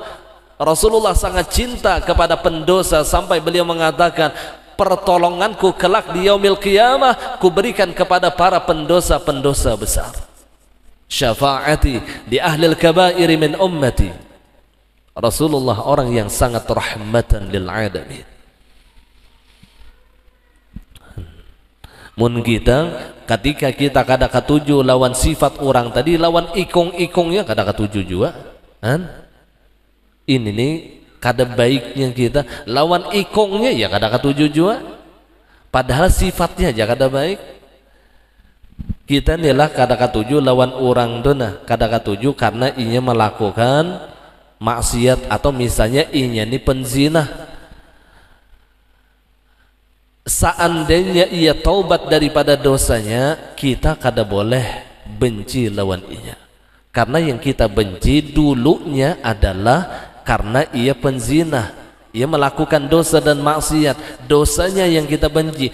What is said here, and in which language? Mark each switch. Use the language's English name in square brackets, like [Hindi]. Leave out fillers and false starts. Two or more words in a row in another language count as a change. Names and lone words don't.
[Banjar] Rasulullah sangat cinta kepada pendosa sampai beliau mengatakan, pertolonganku kelak di [Arabic] يوم القيامة [Banjar] kuberikan kepada para pendosa-pendosa besar. [Arabic] شفاعتي لأهل الكبائر من أمتي. [Banjar] Rasulullah orang yang sangat [Arabic] رحمة للعالمين. [Banjar] Mun kita ketika kita kada katuju lawan sifat orang tadi, lawan ikung-ikungnya kada katuju juga kan? Ini nih kada baiknya kita lawan ikungnya ya kada katuju juga, padahal sifatnya aja kada baik. Kita nilah kada katuju lawan orang dona, kada katuju karena inya melakukan maksiat, atau misalnya inya ni penzina. Seandainya ia taubat daripada dosanya, kita kada boleh benci lawan inya, karena yang kita benci dulunya adalah karena ia penzina, ia melakukan dosa dan maksiat, dosanya yang kita benci.